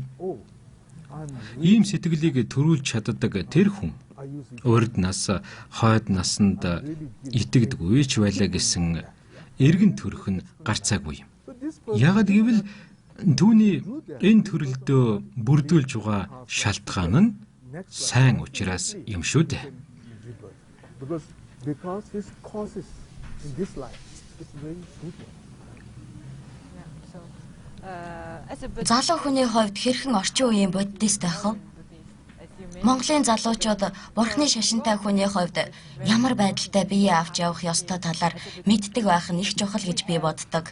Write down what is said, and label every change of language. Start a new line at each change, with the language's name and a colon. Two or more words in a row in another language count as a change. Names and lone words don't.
Mongolian: Ийм сэтгэлийг төрүүлж чаддаг тэр хүн урд нас, хойд насанд итгэдэггүй ч байлаа гэсэн эргэн төрөх нь гарцаагүй юм. Яагад гэвэл түүний энэ төрөлдөө бүрдүүлж байгаа шалтгаан нь сайн учраас юм шүү дээ.
English: Because his causes in this life is very good one.
Mongolian: Залуу хүний хувьд хэрхэн орчин үеийн бодис байх вэ? Монголын залуучууд бурхны шашинтай хүний хувьд ямар байдалтай биеэ авч явах ёстой талаар мэддэг байх нь их чухал гэж би боддог.